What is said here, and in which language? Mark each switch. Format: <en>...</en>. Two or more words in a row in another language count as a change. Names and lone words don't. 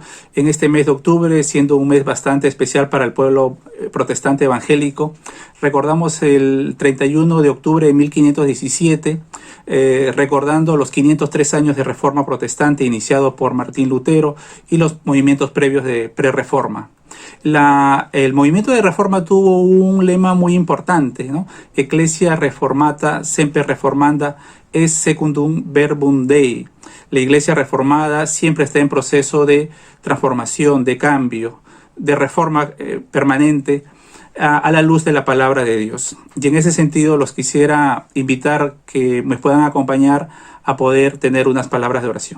<es>En este mes de octubre, siendo un mes bastante especial para el pueblo protestante evangélico, recordamos el 31 de octubre de 1517, recordando los 503 años de Reforma Protestante iniciado por Martín Lutero y los movimientos previos de pre-reforma. El movimiento de reforma tuvo un lema muy importante, ¿no?</es> <la>Ecclesia reformata semper reformanda est secundum verbum Dei.</la> <es>La iglesia reformada siempre está en proceso de transformación, de cambio, de reforma permanente a la luz de la palabra de Dios. Y en ese sentido los quisiera invitar que me puedan acompañar a poder tener unas palabras de oración.</es>